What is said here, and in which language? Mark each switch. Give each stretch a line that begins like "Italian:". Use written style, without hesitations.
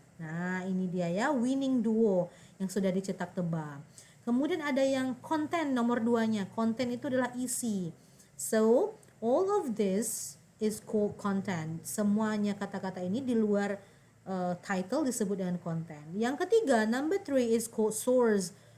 Indonesian: Nah, ini dia ya, winning duo yang sudah dicetak tebal. Kemudian ada yang content nomor 2-nya. Content itu adalah isi.
English: So, all of this is called content.
Indonesian: Semuanya kata-kata ini di luar title disebut dengan content. Yang ketiga,
English: number 3 is called source.